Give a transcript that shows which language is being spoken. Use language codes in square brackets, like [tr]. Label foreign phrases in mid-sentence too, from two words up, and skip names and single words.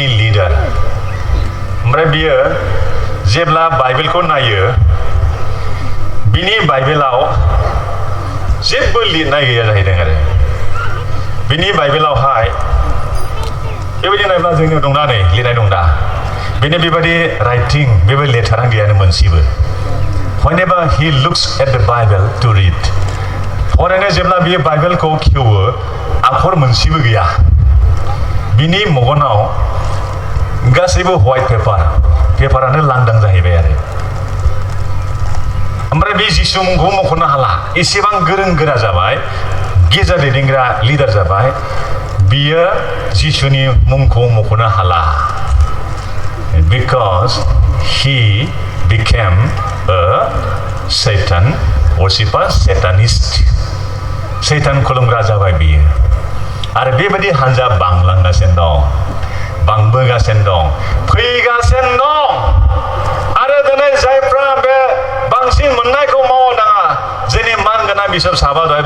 [brx] लिडार ओमफ्राय बियो जेब्ला बाइबेलखौ नायो बिनि बाइबेलाव जेबो लिरनाय गैया जाहैदों आरो बिनि बाइबेलावहाय बेबायदि नायब्ला जोंनियाव दंना नै लिरनाय दं दा बेनि बेबायदि राइटिं बेबायदि लेटारानो गैयानो मोनसेबो [en] whenever he looks at the Bible to read [brx] फरायनो जेब्ला बियो बाइबेलखौ खेवो आखर मोनसेबो गैया बिनि मगनाव गासैबो व्हाइट पेपारानो लांदां जाहैबाय आरो ओमफ्राय बे जिसु मुंखौ मख'नो हाला एसेबां गोरों गोरा जाबाय गिर्जा दैदेनग्रा लिडार जाबाय बियो जिसुनि मुंखौ मख'नो हाला [en] because he became a Satan worshipper satanist [brx] सैतान खुलुमग्रा जाबाय बियो आरो बेबायदि हानजा बांलांगासिनो दं बांबोगासिनो दं फैगासिनो दं आरो दिनै जायफ्रा बे बांसिन मोननायखौ मावनो नाङा जोंनि मानगोनां बिसोर साबा दहाय